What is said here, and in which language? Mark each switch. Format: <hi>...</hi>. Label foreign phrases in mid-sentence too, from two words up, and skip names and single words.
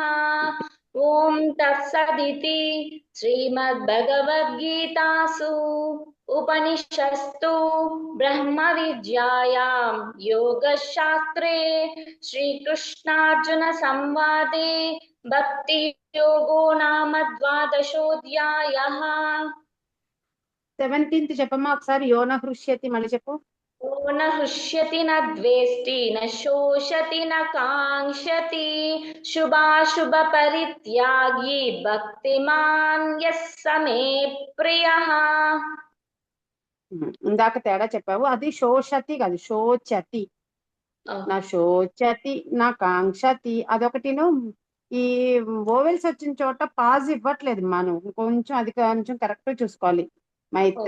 <sa>ॐ तत्सदिति श्रीमद्भगवद्गीतासु उपनिषत्सु ब्रह्मविद्यायां योगशास्त्रे श्रीकृष्णार्जुनसंवादे भक्तियोगो नाम द्वादशोऽध्यायः।</sa> <te>17th చెప్పమ్మా ఒకసారి.</te> <sa>యోన హృష్యతి</sa> <te>మళ్ళీ చెప్పు.</te> <sa>न हृष्यति न द्वेष्टि न शोषति न काङ्क्षति शुभाशुभ परित्यागी भक्तिमान् यः स मे प्रियः.</sa> <te>ఇందాక తేడా చెప్పావు, అది శోషతి కాదు, శోచతి.</te> <sa>నా శోచతి నా కాంక్షతి అదొకటిను.</sa> <te>ఈ ఓవెల్స్ వచ్చిన చోట పాజ్ ఇవ్వట్లేదు మనం, కొంచెం అది కొంచెం కరెక్ట్ చూసుకోవాలి. మైత్ర</te>